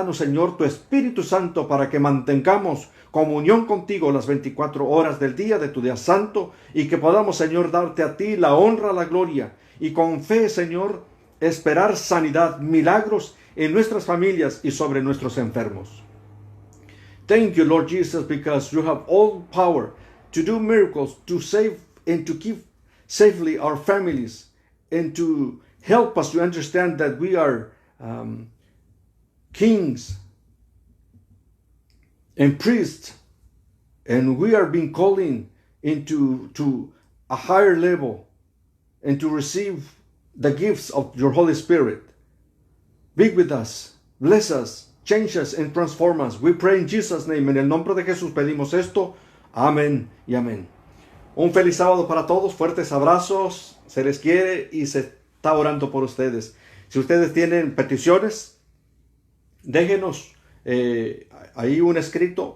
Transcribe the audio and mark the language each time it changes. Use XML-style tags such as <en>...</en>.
<es>Danos, Señor, tu Espíritu Santo para que mantengamos comunión contigo las 24 horas del día de tu día santo y que podamos, Señor, darte a ti la honra, la gloria y con fe, Señor, esperar sanidad, milagros en nuestras familias y sobre nuestros enfermos.</es> <en>Thank you, Lord Jesus, because you have all power to do miracles, to save and to keep safely our families, and to help us to understand that we are kings and priests, and we are being called into a higher level and to receive the gifts of your Holy Spirit. Be with us, bless us, change us and transform us. We pray in Jesus' name.</en> <es>En el nombre de Jesús pedimos esto. Amén y amén. Un feliz sábado para todos. Fuertes abrazos. Se les quiere y se está orando por ustedes. Si ustedes tienen peticiones, déjenos ahí un escrito.</es>